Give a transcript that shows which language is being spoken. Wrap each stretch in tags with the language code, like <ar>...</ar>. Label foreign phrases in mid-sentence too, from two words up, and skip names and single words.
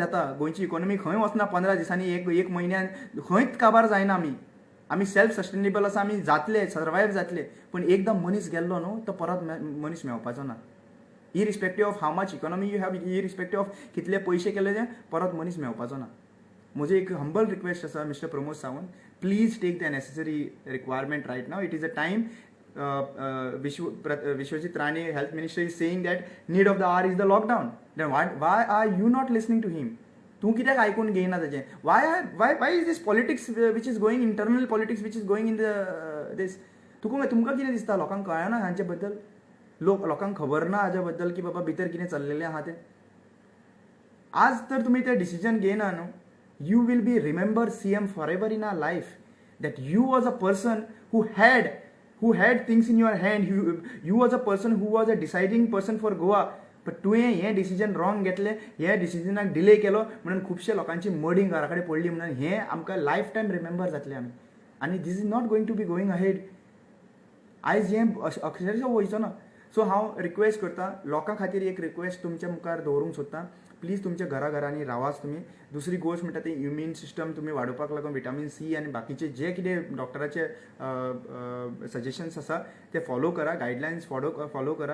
<kok>जाता गोंयची इकॉनॉमी खंय वचना 15 दिसांनी एक म्हयन्यान खंयच काबार जायना आमी</kok> <en>self sustainable</en> <kok>आसा आमी जातले सर्वायव जातले पण एकदां मनीस गेल्लो न्हू तो परत मनीस मेळपाचो ना</kok> <en>irrespective of how much economy you have irrespective of</en> <kok>कितले पयशे केले ते परत मनीस मेळपाचो ना म्हजो एक</kok> <en>humble request</en> <kok>आसा</kok> <en>Mister Pramod Sawant please take the necessary requirement right now it is a time Vishwajit Rane, health minister, is saying that need of the hour is the lockdown. Then why are you not listening to him?</en> <kok>तू कित्याक आयकून घेयना ताजें</kok> <en>why is this politics which is going internal politics which is going in the this</en> <kok>तुमकां कितें दिसता लोकांक कळना हांचे बद्दल लोकांक खबर ना हाचे बद्दल की बाबा भितर कितें चल्लेलें आहा तें आज तर तुमी तें डिसिजन घेयना न्हू</kok> <en>you will be remember CM forever in our life that you was a person who had things in your hand you was a person who was a deciding person for Goa but</en> <kok>तुवें हें</kok> <en>decision wrong</en> <kok>घेतलें हे डिसिजनाक डिले केलो म्हणून खुबशे लोकांची मडी घरा कडेन पडली म्हणून हें आमकां</kok> <en>life time remember</en> <kok>जातलें आमी आनी</kok> <en>this is not going to be going ahead</en> <kok>आयज हें अक्षरशः वयचो ना. सो हांव रिक्वेस्ट करता लोकां खातीर एक रिक्वेस्ट तुमच्या मुखार दवरूंक सोदतां, प्लीज तुमच्या घराघरांनी रावाच तुमी. दुसरी गोश्ट म्हणटा ती</kok> <en>immune system</en> <kok>तुमी वाडोवपाक लागून</kok> <en>vitamin C</en> <kok>आनी बाकीचे जे कितें डॉक्टराचे सजेशन्स आसा ते फॉलो करा,</kok> <en>guidelines follow</en> <kok>करा.</kok>